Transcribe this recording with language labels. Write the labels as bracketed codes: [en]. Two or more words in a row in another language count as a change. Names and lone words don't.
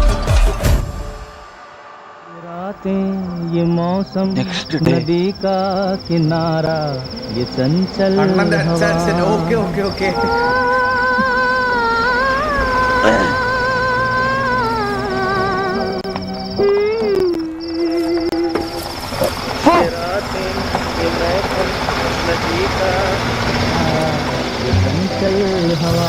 [hi] ये मौसम नदी का किनारा ये चंचल [ml] അണ്ണന്റെ അച്ഛൻ [en] okay okay okay. [hi] चंचल हवा